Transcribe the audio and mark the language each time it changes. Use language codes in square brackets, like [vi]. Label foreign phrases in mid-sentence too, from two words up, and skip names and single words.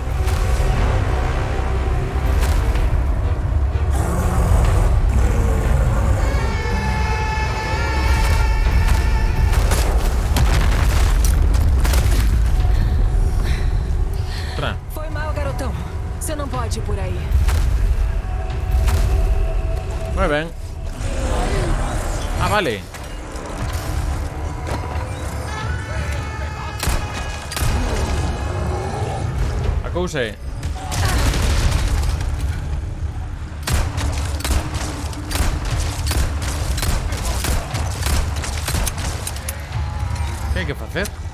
[pt] Foi mal, garotão. Você não pode ir por aí. [es] Muy bien. Ah, vale. [gl] A cousa é que hai que facer?